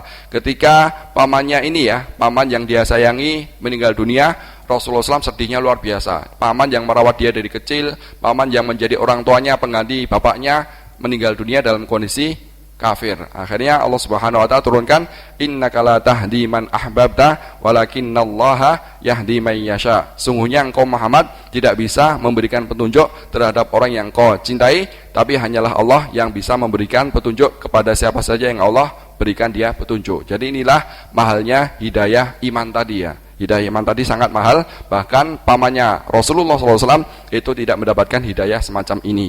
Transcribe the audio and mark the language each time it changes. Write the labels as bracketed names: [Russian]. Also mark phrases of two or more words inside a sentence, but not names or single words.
[Indonesian] Ketika pamannya ini ya, paman yang dia sayangi meninggal dunia, Rasulullah SAW sedihnya luar biasa. Paman yang merawat dia dari kecil, paman yang menjadi orang tuanya, pengganti bapaknya, meninggal dunia dalam kondisi kafir. [Arabic] Akhirnya Allah سبحانه وتعالى turunkan إنك لا تهدي من أحببت ولكن الله يهدي من يشاء. [Indonesian] Sungguhnya engkau Muhammad tidak bisa memberikan petunjuk terhadap orang yang kau cintai, tapi hanyalah Allah yang bisa memberikan petunjuk kepada siapa saja yang Allah berikan dia petunjuk. Jadi inilah mahalnya hidayah iman tadi ya. Hidayah iman tadi sangat mahal, bahkan pamannya Rasulullah SAW itu tidak mendapatkan hidayah semacam ini.